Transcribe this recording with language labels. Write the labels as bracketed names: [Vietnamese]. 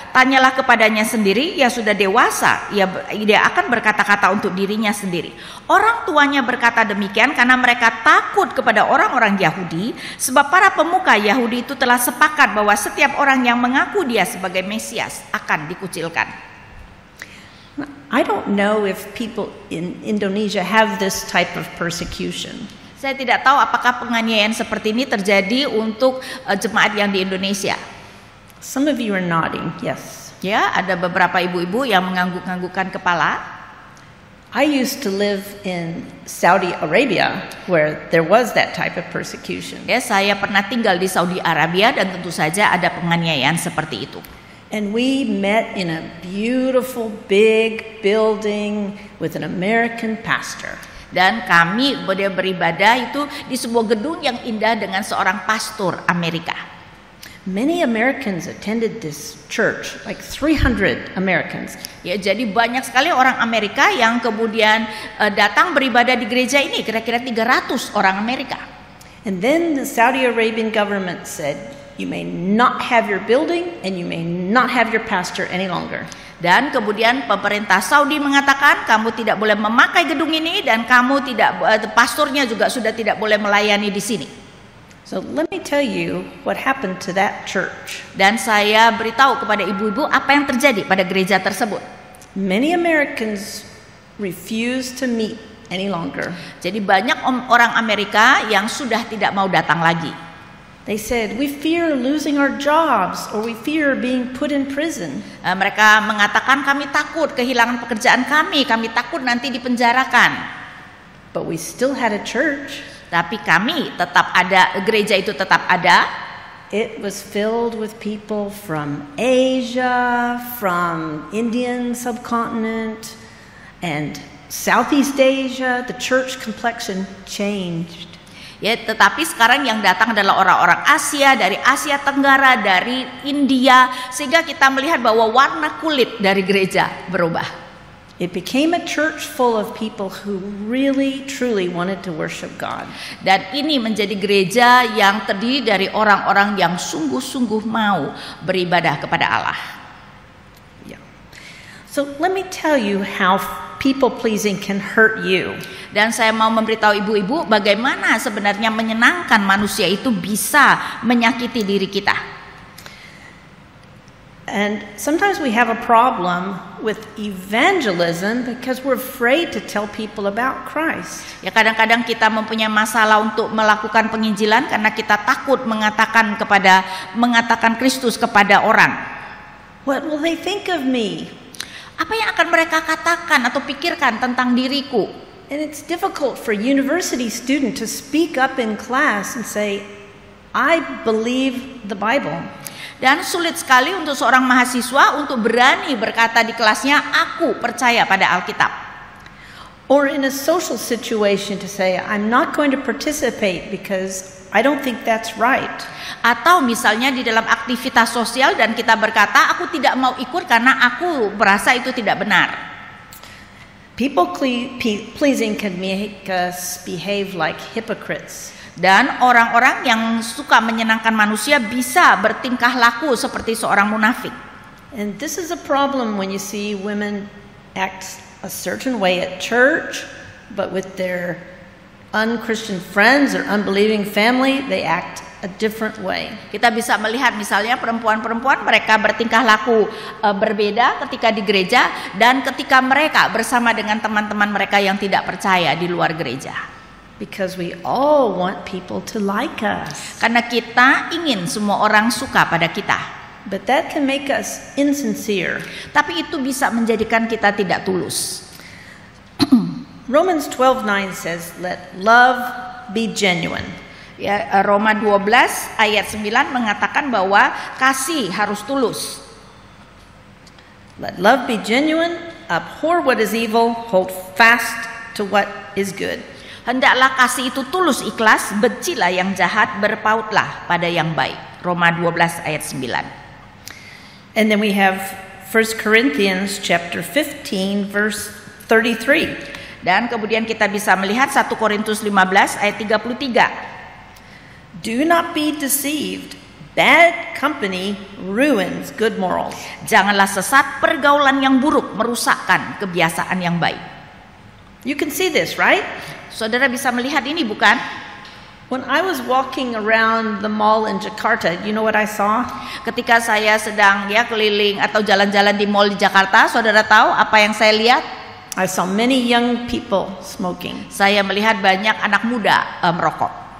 [Indonesian] Tanyalah kepadanya sendiri, ia sudah dewasa, dia akan berkata-kata untuk dirinya sendiri. Orang tuanya berkata demikian karena mereka takut kepada orang-orang Yahudi, sebab para pemuka Yahudi itu telah sepakat bahwa setiap orang yang mengaku dia sebagai Mesias akan dikucilkan. [English] I don't know if people in Indonesia have this type of persecution. [Indonesian] Saya tidak tahu apakah penganiayaan seperti ini terjadi untuk jemaat yang di Indonesia. [English] Some of you are nodding, yes. [Indonesian] Ya, ada beberapa ibu-ibu yang mengangguk-anggukkan kepala. [English] I used to live in Saudi Arabia where there was that type of persecution. [Indonesian] Ya, saya pernah tinggal di Saudi Arabia dan tentu saja ada penganiayaan seperti itu. [English] And we met in a beautiful big building with an American pastor. [Indonesian] Dan kami beribadah itu di sebuah gedung yang indah dengan seorang pastor Amerika. [English] many Americans attended this church, like 300 Americans. [Indonesian] Ya, jadi banyak sekali orang Amerika yang kemudian datang beribadah di gereja ini, kira-kira 300 orang Amerika. [English] And then the Saudi Arabian government said, you may not have your building and you may not have your pastor any longer. [Indonesian] Dan kemudian pemerintah Saudi mengatakan kamu tidak boleh memakai gedung ini dan kamu tidak, pastornya juga sudah tidak boleh melayani di sini. [English] So let me tell you what happened to that church. [Indonesian] Dan saya beritahu kepada ibu-ibu apa yang terjadi pada gereja tersebut. [English] Many Americans refused to meet any longer. [Indonesian] Jadi banyak orang Amerika yang sudah tidak mau datang lagi. [English] They said, we fear losing our jobs or we fear being put in prison. [Indonesian] Mereka mengatakan kami takut kehilangan pekerjaan kami takut nanti dipenjarakan. [English] But we still had a church. [Indonesian] Tapi kami tetap ada, gereja itu tetap ada. [English] It was filled with people from Asia, from Indian subcontinent, and Southeast Asia. The church complexion changed. [Indonesian] Ya, tetapi sekarang yang datang adalah orang-orang Asia, dari Asia Tenggara, dari India, sehingga kita melihat bahwa warna kulit dari gereja berubah. [English] It became a church full of people who really truly wanted to worship God. [Indonesian] Dan ini menjadi gereja yang terdiri dari orang-orang yang sungguh-sungguh mau beribadah kepada Allah. Yeah. [English] So let me tell you how people pleasing can hurt you. [Indonesian] Dan saya mau memberitahu ibu-ibu bagaimana sebenarnya menyenangkan manusia itu bisa menyakiti diri kita. [English] And sometimes we have a problem with evangelism because we're afraid to tell people about Christ. [Indonesian] Ya, kadang-kadang kita mempunyai masalah untuk melakukan penginjilan karena kita takut mengatakan Kristus kepada orang. [English] What will they think of me? [Indonesian] Apa yang akan mereka katakan atau pikirkan tentang diriku? [English] And it's difficult for a university student to speak up in class and say, I believe the Bible. [Indonesian] Dan sulit sekali untuk seorang mahasiswa untuk berani berkata di kelasnya, aku percaya pada Alkitab. [English] Or in a social situation to say, I'm not going to participate because I don't think that's right. [Indonesian] Atau misalnya di dalam aktivitas sosial dan kita berkata, aku tidak mau ikut karena aku merasa itu tidak benar. [English] People pleasing can make us behave like hypocrites. [Indonesian] Dan orang-orang yang suka menyenangkan manusia bisa bertingkah laku seperti seorang munafik. [English] And this is a problem when you see women act a certain way at church, but with their unchristian friends or unbelieving family, they act a different way. [Indonesian] Kita bisa melihat misalnya perempuan-perempuan mereka bertingkah laku berbeda ketika di gereja dan ketika mereka bersama dengan teman-teman mereka yang tidak percaya di luar gereja. [English] Because we all want people to like us. [Indonesian] Karena kita ingin semua orang suka pada kita. [English] But that can make us insincere. [Indonesian] Tapi itu bisa menjadikan kita tidak tulus. [English] Romans 12:9 says, let love be genuine. [Indonesian] Ya, Roma 12 ayat 9 mengatakan bahwa kasih harus tulus. [English] Let love be genuine, abhor what is evil, hold fast to what is good. [Indonesian] Hendaklah kasih itu tulus ikhlas, bencilah yang jahat, berpautlah pada yang baik. Roma 12 ayat 9. [English] And then we have 1 Corinthians chapter 15 verse 33. [Indonesian] Dan kemudian kita bisa melihat 1 Korintus 15 ayat 33. [English] Do not be deceived. Bad company ruins good morals. [Indonesian] Janganlah sesat, pergaulan yang buruk merusakkan kebiasaan yang baik. [English] You can see this, right? [Indonesian] Saudara bisa melihat ini bukan? [English] When I was walking around the mall in Jakarta, you know what I saw? [Indonesian] Ketika saya sedang keliling atau jalan-jalan di mall di Jakarta, saudara tahu apa yang saya lihat? [English] I saw many young people smoking. [Indonesian] Saya melihat banyak anak muda merokok.